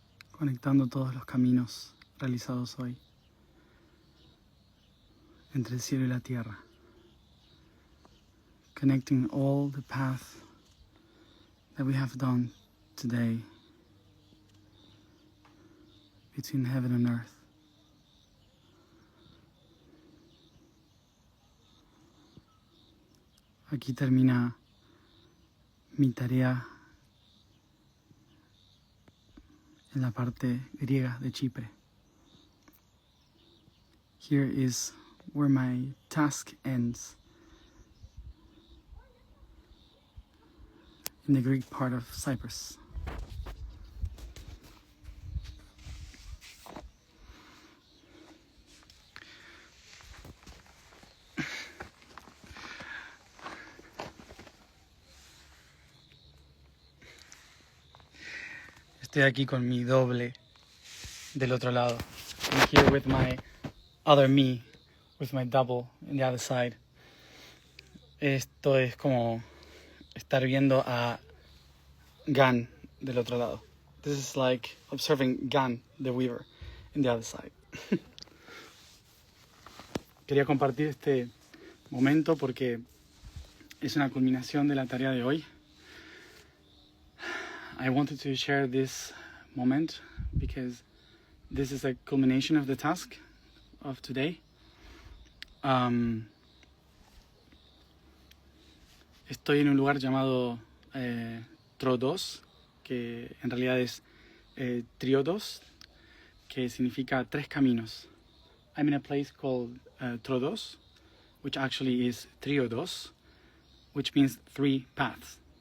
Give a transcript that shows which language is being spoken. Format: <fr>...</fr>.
<es>Conectando todos los caminos realizados hoy entre el cielo y la tierra.</es> <en>Connecting all the paths that we have done today between heaven and earth.</en> <es>Aquí termina mi tarea en la parte griega de Chipre.</es> <en>Here is where my task ends, in the Greek part of Cyprus.</en> <es>Estoy aquí con mi doble del otro lado.</es> <en>I'm here with my other me, with my double in the other side.</en> <es>Esto es como estar viendo a Gan del otro lado.</es> <en>This is like observing Gan, the weaver, in the other side.</en> <es>Quería compartir este momento porque es una culminación de la tarea de hoy.</es> <en>I wanted to share this moment because this is a culmination of the task of today.</en> <es>Estoy en un lugar llamado Troodos, que en realidad es Triodos, que significa tres caminos.</es> <en>I'm in a place called Troodos, which actually is Triodos, which means three paths.</en>